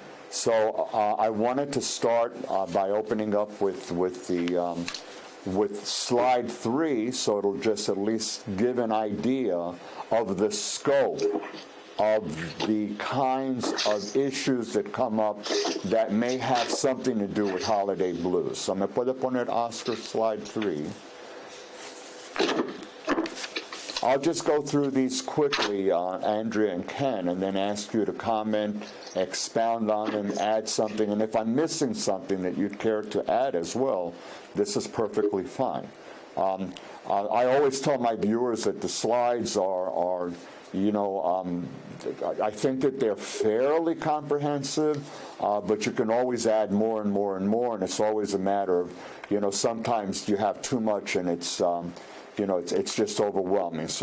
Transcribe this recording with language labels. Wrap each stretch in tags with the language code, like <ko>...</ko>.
<en>So I wanted to start by opening up with slide 3, so it'll just at least give an idea of the scope of the kinds of issues that come up that may have something to do with holiday blues.</en> <es>So me puede poner Oscar slide 3.</es> <en>I'll just go through these quickly, Andrea and Ken, and then ask you to comment, expound on them, add something. And if I'm missing something that you'd care to add as well, this is perfectly fine. I always tell my viewers that the slides are I think that they're fairly comprehensive, but you can always add more and more and more, and it's always a matter of, sometimes you have too much and it's just overwhelming.</en>